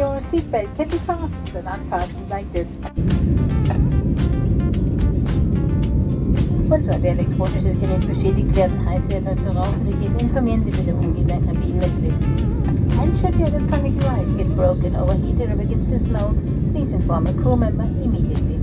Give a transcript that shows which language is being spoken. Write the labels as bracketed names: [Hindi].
[English] seatbelt can be fastened and unfastened like this. [German] Und sollte elektronisches Gerät beschädigt werden, heiß werden oder zu rauchen beginnt, informieren Sie bitte umgehend ein Kabinenmitglied. [English] And should your electronic device get broken, overheated or begins to smoke, please inform a crew member immediately.